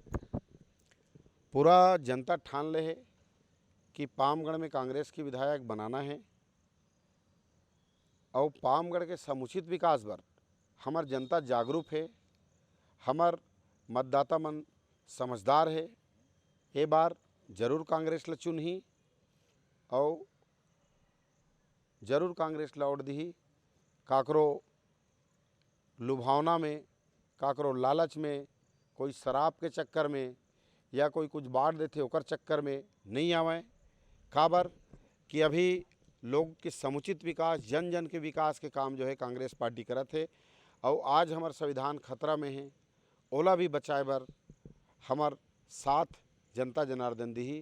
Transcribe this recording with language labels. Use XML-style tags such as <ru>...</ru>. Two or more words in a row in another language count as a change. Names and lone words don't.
<hne>पूरा जनता ठान ले है कि पामगढ़ में कांग्रेस की विधायक बनाना है और पामगढ़ के समुचित विकास पर हमार जनता जागरूक है, हमार मतदाता मन समझदार है। ये बार जरूर कांग्रेस ला चुनही और जरूर कांग्रेस लौट दी। काकरो लुभावना में, काकरो लालच में, कोई शराब के चक्कर में या कोई कुछ बांट देते ओकर चक्कर में नहीं आवे। काबर कि अभी लोग के समुचित विकास, जन जन के विकास के काम जो है कांग्रेस पार्टी करत है। और आज हमार संविधान खतरा में है, ओला भी बचाए बर हमार साथ जनता जनार्दन दी।</hne>